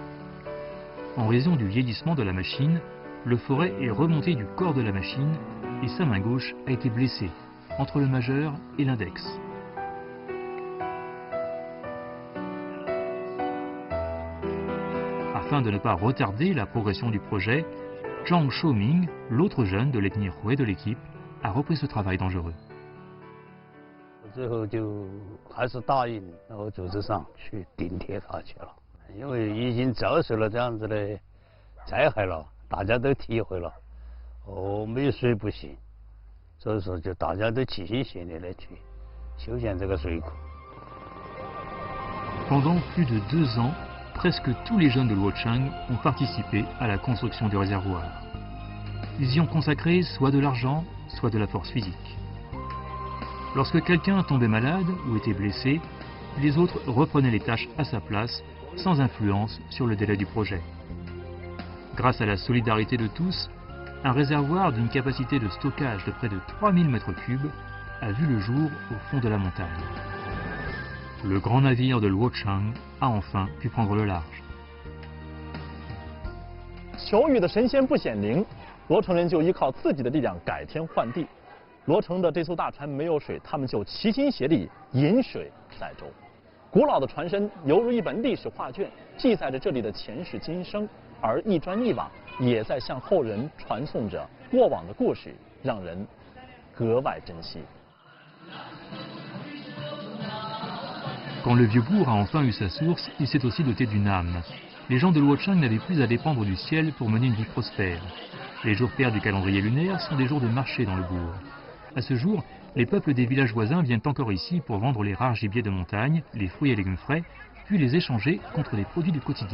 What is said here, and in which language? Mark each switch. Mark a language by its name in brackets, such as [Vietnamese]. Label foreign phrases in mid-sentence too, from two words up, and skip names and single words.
[French] En raison du vieillissement de la machine, le forêt est remonté du corps de la machine et sa main gauche a été blessée entre le majeur et l'index. Afin de ne pas retarder la progression du projet, Zhang Xiaoming, l'autre jeune de l'ethnie Hui de l'équipe, a repris ce travail dangereux. [Chinese] 最后就还是答应然后组织上去顶贴他去了，因为已经遭受了这样子的灾害了，大家都体会了，没水不行，所以说就大家都齐心协力的去修建这个水库。 [French] Pendant plus de 2 ans, presque tous les jeunes de Luocheng ont participé à la construction du réservoir. Ils y ont consacré soit de l'argent, soit de la force physique. Lorsque quelqu'un tombait malade ou était blessé, les autres reprenaient les tâches à sa place, sans influence sur le délai du projet. Grâce à la solidarité de tous, un réservoir d'une capacité de stockage de près de 3000 m3 a vu le jour au fond de la montagne. Le grand navire de Luocheng a enfin pu prendre le large. [Chinese] 求雨的神仙不显灵，罗城人就依靠自己的力量改天换地。罗城的这艘大船没有水，他们就齐心协力引水载舟。古老的船身犹如一本历史画卷，记载着这里的前世今生，而一砖一瓦也在向后人传颂着过往的故事，让人格外珍惜。 [French] Quand le vieux bourg a enfin eu sa source, il s'est aussi doté d'une âme. Les gens de Luocheng n'avaient plus à dépendre du ciel pour mener une vie prospère. Les jours pairs du calendrier lunaire sont des jours de marché dans le bourg. À ce jour, les peuples des villages voisins viennent encore ici pour vendre les rares gibiers de montagne, les fruits et légumes frais, puis les échanger contre les produits du quotidien.